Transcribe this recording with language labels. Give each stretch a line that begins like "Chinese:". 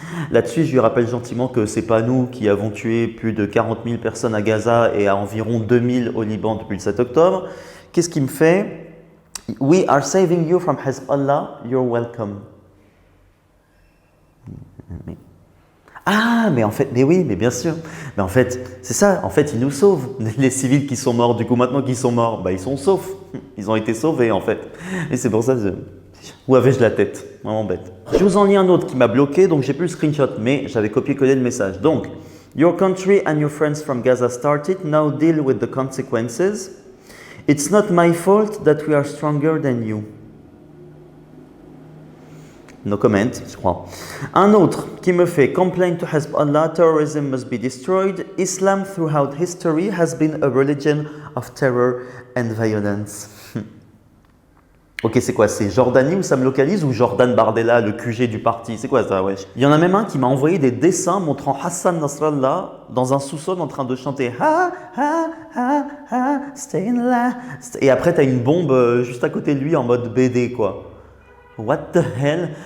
French: Là-dessus, je lui rappelle gentiment que ce n'est pas nous qui avons tué plus de 40 000 personnes à Gaza et à environ 2 000 au Liban depuis le 7 octobre. Qu'est-ce qu'il me fait?
English: We are saving you from Hezbollah, you're welcome.
French: Ah, mais en fait, mais oui, mais bien sûr. Mais en fait, c'est ça, en fait, ils nous sauvent. Les civils qui sont morts, du coup, maintenant qu'ils sont morts, bah, ils sont saufs. Ils ont été sauvés, en fait. Et c'est pour ça que où avais-je la tête? Vraiment bête. Je vous en lis un autre qui m'a bloqué, donc j'ai plus le screenshot, mais j'avais copié-collé le message. Donc,
English: your country and your friends from Gaza started, now deal with the consequences. It's not my fault that we are stronger than you. No comment,
French: je crois. Un autre qui me fait
English: complain to Hezbollah, terrorism must be destroyed. Islam throughout history has been a religion of terror and violence.
French: Ok, c'est quoi? C'est Jordanie où ça me localise ou Jordan Bardella, le QG du parti? C'est quoi ça, wesh? Il y en a même un qui m'a envoyé des dessins montrant Hassan Nasrallah dans un sous-sol en train de chanter ha ha ha ha,
English: stay in la.
French: Et après, t'as une bombe juste à côté de lui en mode BD, quoi.
English: What the hell?